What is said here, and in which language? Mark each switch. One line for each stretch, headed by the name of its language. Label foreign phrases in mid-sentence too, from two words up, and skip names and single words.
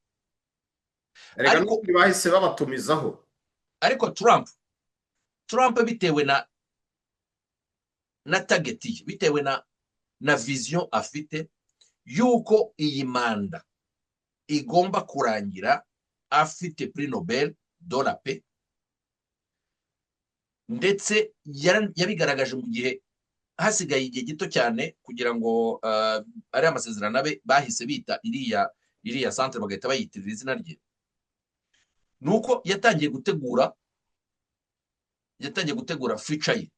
Kinyarwanda: Ariko bahise babatumizaho. Ariko Trump bitewe na target, bitewe na vision afite yuko iyi manda igomba kurangira afite
French: prix Nobel de la paix,
Kinyarwanda: ndetse yabigaragaje mu gihe hasigaye igihe gito cyane kugira ngo ari amasezerano abe, bahise bita iriya centre bagahita bayitirira izina rye. Nuko yatangiye gutegura future ye.